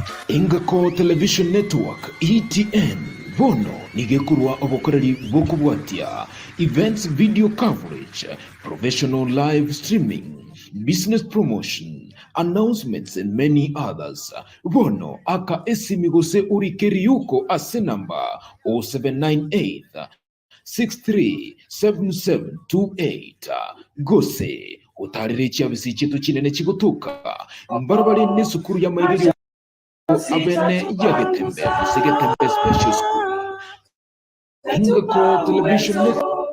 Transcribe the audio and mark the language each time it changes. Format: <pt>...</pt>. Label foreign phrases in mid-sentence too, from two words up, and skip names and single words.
<en>Ingako Television Network ETN</en> <guz>bono nigekurwa obokoreri bokubwatia</guz> <en>events video coverage, professional live streaming, business promotion, announcements and many others.</en> <guz>Bono aka esimigose urikeri yuko ase namba 0798 637728 gose utaririkia bisi chetu chinene chigutuka mbarabari n'isukuru y'amairiri abene yagetembe musegetembe special school Ingako Television Network</guz>